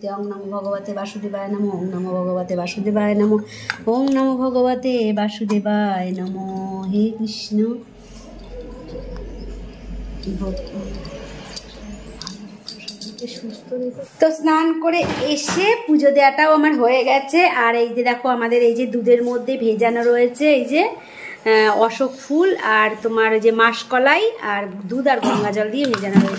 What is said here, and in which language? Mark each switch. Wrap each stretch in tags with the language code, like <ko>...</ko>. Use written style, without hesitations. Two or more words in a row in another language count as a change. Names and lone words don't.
<sa>ওং নমো ভগবতে বাসুদেবায় নমো, ওং নমো ভগবতে বাসুদেবায় নমো, ওং নমো ভগবতে বাসুদেবায় নমো।</sa> <bn>হে কৃষ্ণ। তো স্নান করে এসে পুজো দেওয়াটাও আমার হয়ে গেছে। আর এই যে দেখো আমাদের এই যে দুধের মধ্যে ভেজানো রয়েছে এই যে অশোক ফুল, আর তোমার ওই যে মাসকলাই, আর দুধ আর গঙ্গা জল দিয়ে ভেজানো রয়েছে।</bn>